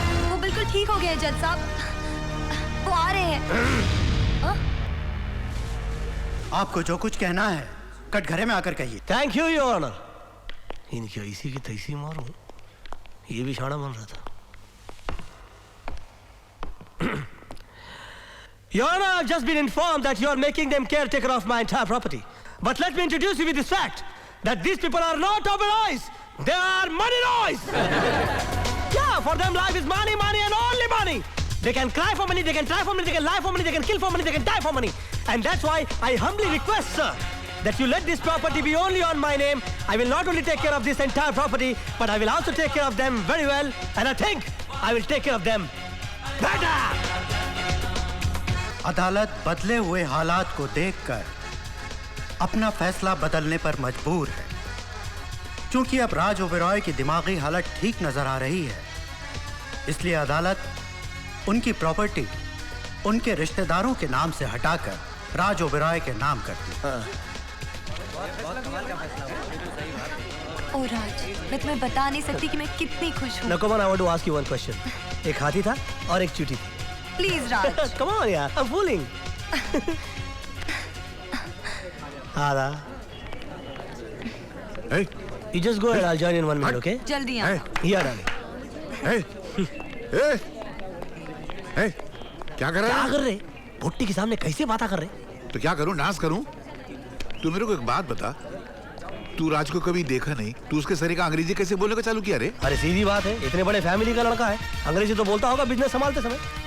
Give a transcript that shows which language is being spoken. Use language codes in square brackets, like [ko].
[hi] वो बिल्कुल ठीक हो गया है जज साहब, वो आ रहे हैं। आपको जो कुछ कहना है कटघरे में आकर कहिए। [en] Thank you your honour. [hi] इनकी ऐसी की तैसी मारूं, ये भी शाना बन रहा था। [en] Your Honor, I've just been informed that you are making them caretaker of my entire property. But let me introduce you with this fact, that these people are not Oberoys. They are money roys. Yeah, for them life is money, money and only money. They can cry for money, they can try for money, they can lie for money, they can kill for money, they can die for money. And that's why I humbly request, sir, that you let this property be only on my name. I will not only take care of this entire property, but I will also take care of them very well. And I think I will take care of them better. [hi] अदालत बदले हुए हालात को देखकर अपना फैसला बदलने पर मजबूर है, क्योंकि अब राज ओबरॉय की दिमागी हालत ठीक नजर आ रही है। इसलिए अदालत उनकी प्रॉपर्टी उनके रिश्तेदारों के नाम से हटाकर राज ओबरॉय के नाम करती है। ओ राज, मैं तुम्हें बता नहीं सकती कि मैं कितनी खुश हूँ। [en] Nakoman, I want to ask you one question. [hi] एक हाथी था और एक चींटी थी। Please Raj. [en] Come on, यार, I'm fooling. [hi] आधा। [en] Hey, you just go ahead. I'll join in 1 minute, okay? [hi] जल्दी आओ। [en] Here, darling. [hi] hey, hey, hey, क्या कर रहा क्या है? कर रहे? भुट्टी के सामने कैसे बातें कर रहे? तो क्या करूं, डांस करूं? तू मेरे को एक बात बता, तू राज को कभी देखा नहीं, तू उसके सरी का अंग्रेजी कैसे बोलने का चालू किया रे? अरे सीधी बात है, इतने बड़े फैमिली का लड़का है, अंग्रेजी तो बोलता होगा बिजनेस संभालते समय।